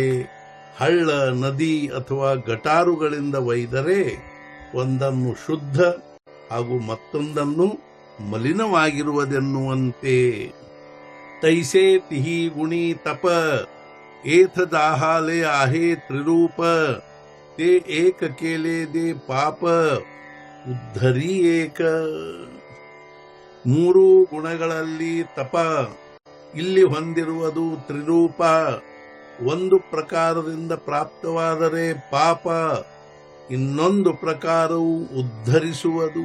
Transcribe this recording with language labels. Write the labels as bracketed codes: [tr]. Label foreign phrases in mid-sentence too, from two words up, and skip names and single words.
[kn] ಹಳ್ಳ, ನದಿ ಅಥವಾ ಗಟಾರುಗಳಿಂದ ಒಯ್ದರೆ ಒಂದನ್ನು ಶುದ್ಧ ಹಾಗೂ ಮತ್ತೊಂದನ್ನು ಮಲಿನವಾಗಿರುವುದೆನ್ನುವಂತೆ [mr] तैसे तिहीं गुणीं तप एथ दाहाले आहे त्रिरूप ते एक केले दे पाप उद्धरी एक. [kn] ಮೂರು ಗುಣಗಳಲ್ಲಿ ತಪ ಇಲ್ಲಿ ಹೊಂದಿರುವುದು ತ್ರಿರೂಪ. ಒಂದು ಪ್ರಕಾರದಿಂದ ಪ್ರಾಪ್ತವಾದರೆ ಪಾಪ, ಇನ್ನೊಂದು ಪ್ರಕಾರವು ಉದ್ಧರಿಸುವುದು.